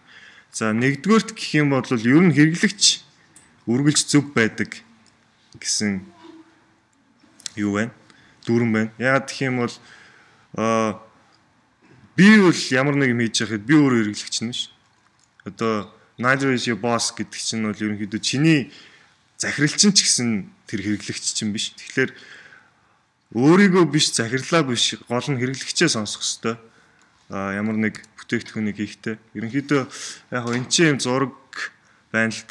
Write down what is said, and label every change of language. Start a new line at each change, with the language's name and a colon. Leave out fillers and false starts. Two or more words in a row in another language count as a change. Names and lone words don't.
Mongolian: За нэгдүгээрт гэх юм бол ер нь хэрэглэгч үргэлж зөв байдаг гэсэн юу байна? Дүрм байна. Яагаад гэх юм бол би бол ямар нэг юм хийж байхад би өөрөө хэрэглэгч нь ш. Одоо
English: neither is your boss
Mongolian: гэдэг чинь бол ерөнхийдөө чиний захиралчин ч гэсэн тэр хэрэглэгч чинь биш. Тэгэхээр өөрийгөө биш захирлаа биш гол нь хэрэглэгчээ сонсох хэрэгтэй. Ямар нэг бүтээгдэхүүнийг хийхдээ. Ерөнхийдөө яг хоо энэ чинь юм зураг байна л та.